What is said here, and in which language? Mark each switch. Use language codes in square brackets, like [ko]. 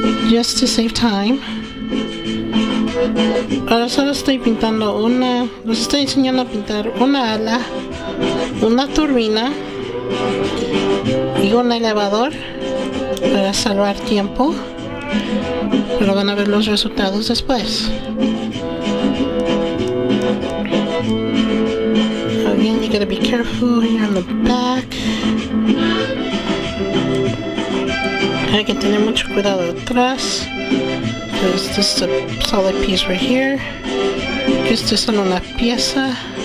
[en] Just to save time. [es] Ahora solo estoy pintando les estoy enseñando a pintar una ala, una turbina y un elevador para salvar tiempo, pero van a ver los resultados después. [en] Again, you gotta be careful here on the back. [es] Hay que tener mucho cuidado atrás, [en] because this is a solid piece right here. [es] Esto es solo una pieza.